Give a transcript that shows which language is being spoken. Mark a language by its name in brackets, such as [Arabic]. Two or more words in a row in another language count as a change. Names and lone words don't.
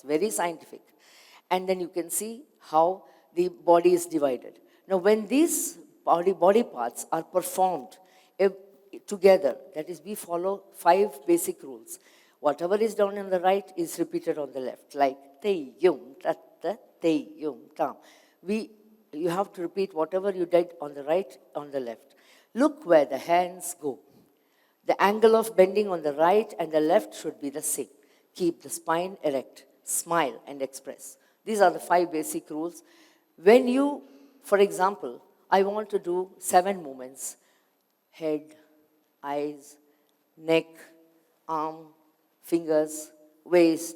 [English] Very scientific. And then you can see how the body is divided. Now, when these body parts are performed together, that is, we follow 5 basic rules. Whatever is done on the right is repeated on the left, like te yum tatta te yum tam. You have to repeat whatever you did on the right on the left. Look where the hands go. The angle of bending on the right and the left should be the same. Keep the spine erect, smile and express. These are the 5 basic rules. When you, for example, I want to do 7 movements: head, eyes, neck, arm, fingers, waist.